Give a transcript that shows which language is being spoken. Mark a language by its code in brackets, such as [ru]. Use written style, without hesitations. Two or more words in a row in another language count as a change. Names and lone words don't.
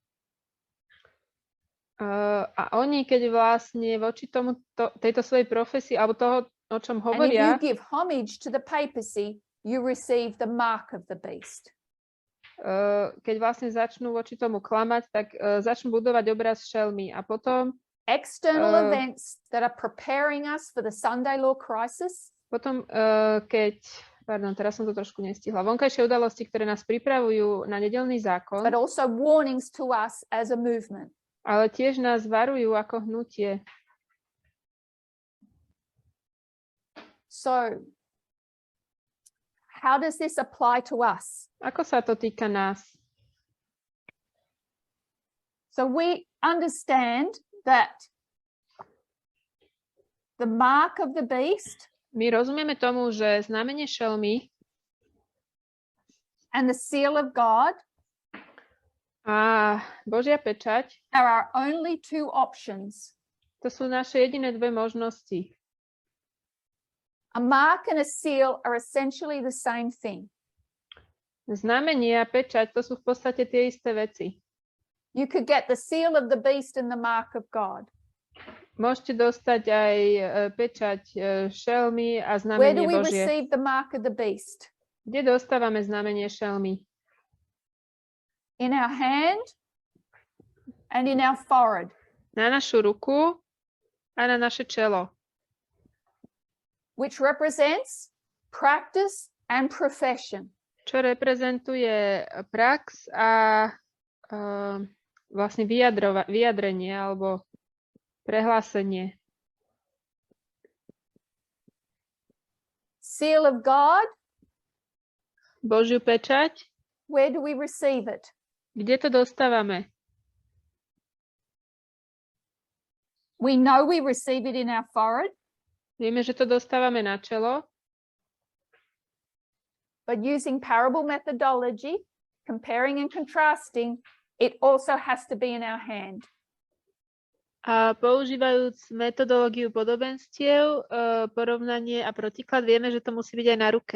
[sk] A oni, keď vlastne voči tejto svojej profesii, alebo toho, o čom hovoria... [en] And if you give homage to the papacy, you receive the mark of the beast. [sk] Keď vlastne začnú voči tomu klamať, tak začnú budovať obraz šelmy. A potom... [en] External events that are preparing us for the Sunday law crisis. [sk] Potom, teraz som to trošku nestihla. Vonkajšie udalosti, ktoré nás pripravujú na nedeľný zákon. [en] But also warnings to us as a movement. [sk] Ale tiež nás varujú ako hnutie. [en] So, how does this apply to us? [sk] Ako sa to týka nás? [en] So we understand that the mark of the beast, [sk] my rozumieme tomu, že znamenie šelmy [en] and the seal of God [sk] a Božia pečať [en] are our only two options. [sk] To sú naše jediné dve možnosti. [en] A mark and a seal are essentially the same thing. [sk] Znamenie a pečať, to sú v podstate tie isté veci. [en] You could get the seal of the beast and the mark of God. [sk] Môžete dostať aj pečať šelmy a znamenie [en] Where do we [sk] Božie. [en] receive the mark of the beast? [sk] Kde dostávame znamenie šelmy? [en] In our hand and in our forehead. [sk] Na našu ruku a na naše čelo. [en] Which represents practice and profession. [sk] Čo reprezentuje prax a vlastne vyjadrenie alebo prehlásenie. [en] Seal of God. [sk] Božiu pečať. [en] Where do we receive it? [sk] Kde to dostávame? [en] We know we receive it in our forehead. [sk] Vieme, že to dostávame na čelo. [en] But using parable methodology, comparing and contrasting, it also has to be in our hand. [sk] A používajúc metodológiu podobenstiev, porovnanie a protiklad, vieme, že to musí byť aj na ruke.